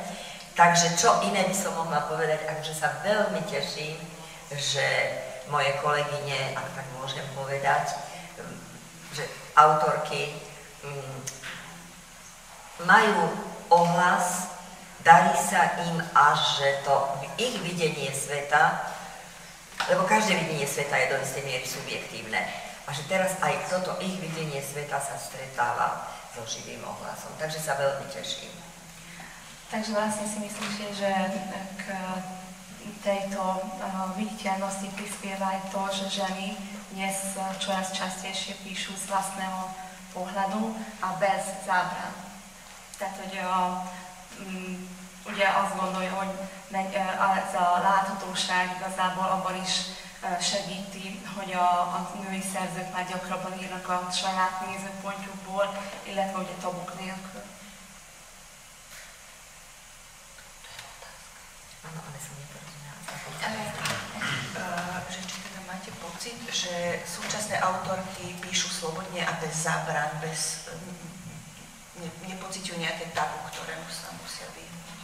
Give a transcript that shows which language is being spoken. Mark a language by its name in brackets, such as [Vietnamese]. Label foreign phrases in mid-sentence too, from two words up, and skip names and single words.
[Slovak] Takže čo iné by som mohla povedať, akože sa veľmi teším, že moje kolegyne, ak tak môžem povedať, že autorky majú ohlas, darí sa im až, že to ich videnie sveta, lebo každé videnie sveta je do istej miery subjektívne, a že teraz aj toto ich videnie sveta sa stretáva so živým ohlasom. Takže sa veľmi teším. Takže vlastne si myslíte, že k tejto viditeľnosti prispieva aj to, že ženy dnes čoraz častejšie píšu z vlastného pohľadu a bez zábran. [Hungarian] Tehát, hogy ugye azt gondolja, hogy a láthatóság igazából abban is segíti, hogy a női szerzők már gyakrabban írnak a saját nézőpontjukból, illetve ugye tabuk nélkül. [Slovak] Že či teda máte pocit, že súčasné autorky píšu slobodne a bez zábran, nepociťujú nejaké tabu, ktorému sa musia vyhnúť?